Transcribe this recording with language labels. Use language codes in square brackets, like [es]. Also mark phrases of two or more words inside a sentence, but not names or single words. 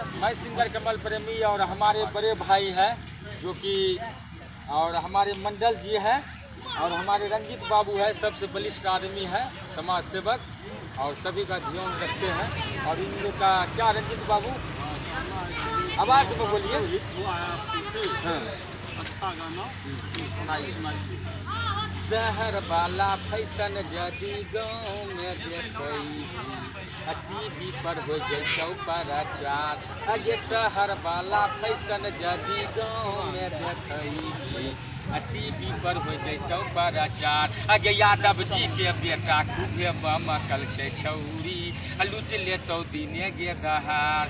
[hi] मैं सिंगर कमल प्रेमी और हमारे बड़े भाई हैं जो कि और हमारे मंडल जी हैं और हमारे रंजीत बाबू है, सबसे बलिष्ठ आदमी है, समाज सेवक और सभी का ध्यान रखते हैं। और इन लोग का क्या रंजीत बाबू आवाज़ में बोलिए। हाँ। अच्छा गाना [anp] शहर वाला फैशन जदी गाँव में देखई टीवी पर हो जैतौ प्रचार। अगे शहर वाला फैशन जदी गाँव में देखई टीवी पर हो जैतौ प्रचार। अगे यादव जी के बेटा खूबे बमकल छे छौरी लूट लेतौ दिने गे दहार।